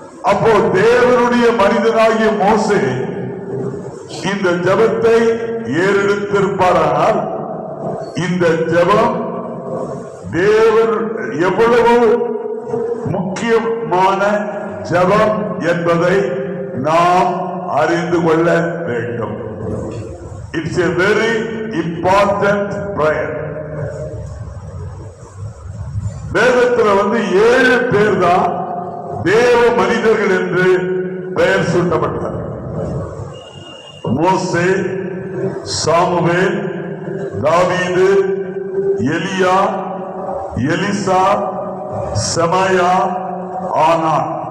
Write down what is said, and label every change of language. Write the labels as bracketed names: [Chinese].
[Tamil] அப்போ தேவனுடைய மனிதனாகிய மோசே இந்த ஜெபத்தை ஏறெடுத்திருப்பாரானால் இந்த ஜெபம் தேவன் எவ்வளவு முக்கியமான ஜெபம் என்பதை நாம் அறிந்து கொள்ள வேண்டும். [English] It's a very important prayer. [Tamil] வேதத்துல 7 பேர் தான் தேவ மனிதர்கள் என்று பெயர் சூட்டப்பட்டார். மோசே, சாமுவேல், தாவீது, எலியா, எலிசா, செமாயா, ஆனான்.